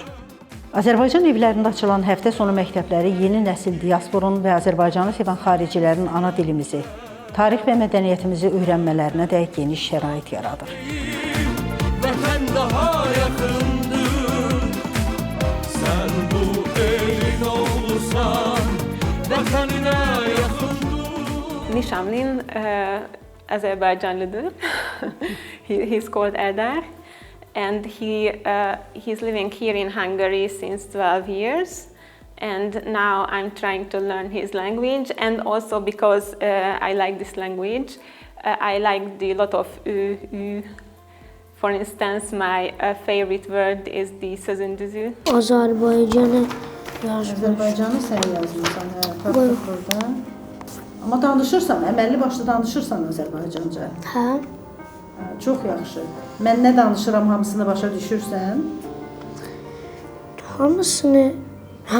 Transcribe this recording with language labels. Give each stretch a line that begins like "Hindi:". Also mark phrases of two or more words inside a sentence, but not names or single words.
Azerbaijani: Azərbaycan evlərində açılan həftə sonu məktəbləri yeni nəsil diasporun və Azərbaycanı sevən xaricilərin ana dilimizi, tarix və mədəniyyətimizi öyrənmələrinə də geniş şərait yaradır. Vətən daha yaxındır, sən bu elin olursan, vətəninə yaxındır. Nişanlım Azerbaycanlıdır.
English: He's called Eldar. And he's living here in Hungary since 12 years. And now I'm trying to learn his language. And also because I like this language, I like the lot of ü. For instance, my favorite word is the sözündüzü.
Azerbaijani: Azərbaycanı yazmış. Azərbaycanı sən yazmışsan, tapdıq burada. Amma danışırsan, əməlli başlı danışırsan Azərbaycanca. Hə. Çox yaxşı. Mən nə danışıram, hamısını başa düşürsən? Hamısını, hə.